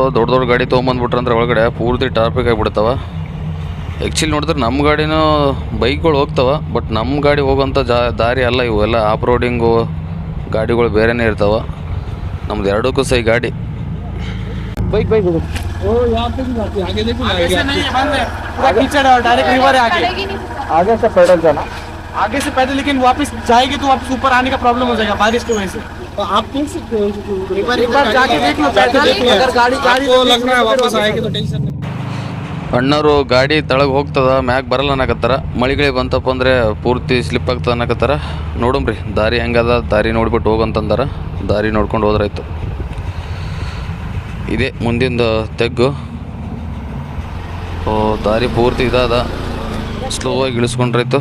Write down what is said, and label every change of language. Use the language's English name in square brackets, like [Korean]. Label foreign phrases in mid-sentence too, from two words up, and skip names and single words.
[Kannada] ದೊಡ್ಡ ದೊಡ್ಡ ಗಾಡಿ ತೊಗೊಂಬಂದ್ಬಿಟ್ರಂದ್ರೆ ಒಳಗಡೆ ಪೂರ್ತಿ ಟ್ರಾಫಿಕ್ ಆಗಿಬಿಡ್ತಾವ. ಆ್ಯಕ್ಚುಲಿ ನೋಡಿದ್ರೆ ನಮ್ಮ ಗಾಡಿನೂ ಬೈಕ್ಗಳು ಹೋಗ್ತಾವ, ಬಟ್ ನಮ್ಮ ಗಾಡಿ ಹೋಗೋಂಥ ದಾರಿ ಅಲ್ಲ ಇವು. ಎಲ್ಲ [English] off roading [Kannada] ಗಾಡಿಗಳು ಬೇರೆಯೇ ಇರ್ತಾವ. ನಮ್ದು ಎರಡಕ್ಕೂ ಸೈ ಗಾಡಿ. [Hindi] ಬೈಕ್ आगे से पैदल जाना, आगे से पैदल, लेकिन वापस जाएगी तो वापस ऊपर आने का प्रॉब्लम हो जाएगा बारिश की वजह से. तो आप देख सकते हो, एक बार जाके देख लो, अगर गाड़ी लग रहा है वापस आएगी तो टेंशन नहीं. [Kannada] ಅಣ್ಣವರು ಗಾಡಿ ತಳಗೆ ಹೋಗ್ತದ, ಮ್ಯಾಗ ಬರಲ್ಲ ಅನ್ನಕತ್ತಾರ. ಮಳೆಗಳಿಗೆ ಬಂತಪ್ಪ ಅಂದರೆ ಪೂರ್ತಿ ಸ್ಲಿಪ್ ಆಗ್ತದೆ ಅನ್ನಕತ್ತಾರ. ನೋಡಮ್ರಿ ದಾರಿ ಹೆಂಗದ, ದಾರಿ ನೋಡ್ಬಿಟ್ಟು ಹೋಗಂತಂದಾರ. ದಾರಿ ನೋಡ್ಕೊಂಡು ಹೋದ್ರಾಯ್ತು. ಇದೇ ಮುಂದಿಂದ ತೆಗ್ಗು. ದಾರಿ ಪೂರ್ತಿ ಇದಾದ, ಸ್ಲೋ ಆಗಿ ಇಳಿಸ್ಕೊಂಡ್ರಾಯ್ತು.